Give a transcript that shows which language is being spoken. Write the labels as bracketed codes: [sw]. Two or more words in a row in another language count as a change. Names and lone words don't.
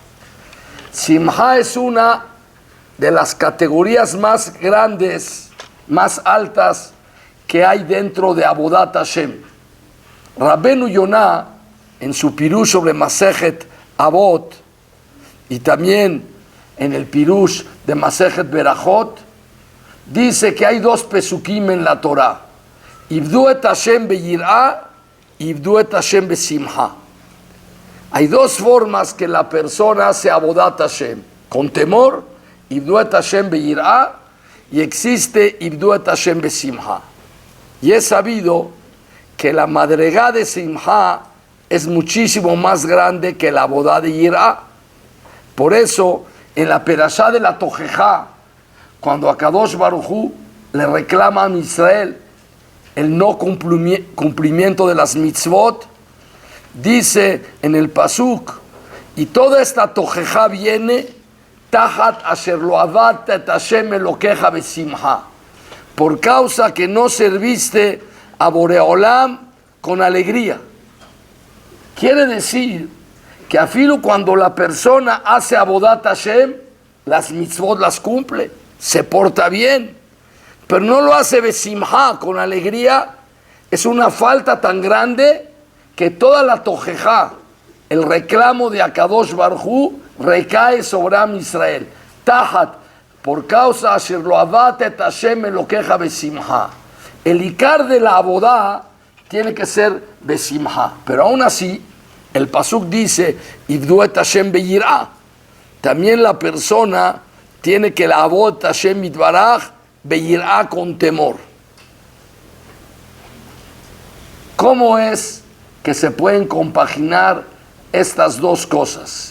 [es] Simha es una de las categorías más grandes, más altas que hay dentro de [he] עבודת השם. [es] Rabbeinu Yonah, en su Pirush sobre Masejet Avot, y también en el Pirush de Masejet Berajot, dice que hay dos pesukim en la Torah: [he] עבדו את השם ביראה, עבדו את השם בשמחה. [es] Hay dos formas que la persona hace [he] עבודת השם: [es] con temor, [he] עבדו את השם ביראה, [es] y existe [he] עבדו את השם בשמחה. [es] Y es sabido que la madregá de Simha es muchísimo más grande que la bodá de Yirá. Por eso, en la perashá de la Tojejá, cuando [he] הקדוש ברוך הוא [es] le reclama a Israel el no cumplimiento de las mitzvot, dice en el pasuk, y toda esta Tojejá viene [he] תחת אשר לא עבדת את השם אלוקיך בשמחה, [es] por causa que no serviste a Boreolam con alegría. Quiere decir que afilo cuando la persona hace [he] עבודת השם, [es] las mitzvot las cumple, se porta bien, pero no lo hace besimha, con alegría, es una falta tan grande que toda la tojejá, el reclamo de [he] הקדוש ברוך הוא, [es] recae sobre [he] עם ישראל. תחת, [es] por causa [he] אשר לא עבדת את השם אלוקיך בשמחה. [es] El ikar de la abodá tiene que ser besimha, pero aún así el pasuk dice [he] עבדו את השם ביראה. [es] También la persona tiene que la [he] עבודת השם יתברך ביראה, [es] con temor. ¿Cómo es que se pueden compaginar estas dos cosas?